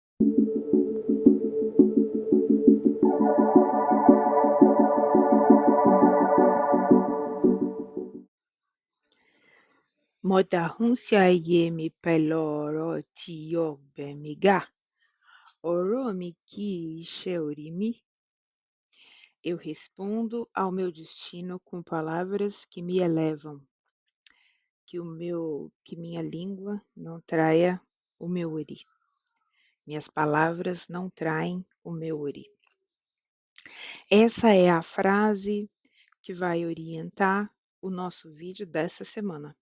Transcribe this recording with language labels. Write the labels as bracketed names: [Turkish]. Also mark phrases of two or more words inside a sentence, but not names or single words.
[Yoruba] Motahun ayé mi pẹ̀lú ọ̀rọ̀ tí yóò gbé mi ga. Ọ̀rọ̀ mi kì í ṣe orí mi. [Portuguese] Eu respondo ao meu destino com palavras que me elevam. Que minha língua não traia o meu ori. Minhas palavras não traem o meu ori. Essa é a frase que vai orientar o nosso vídeo dessa semana.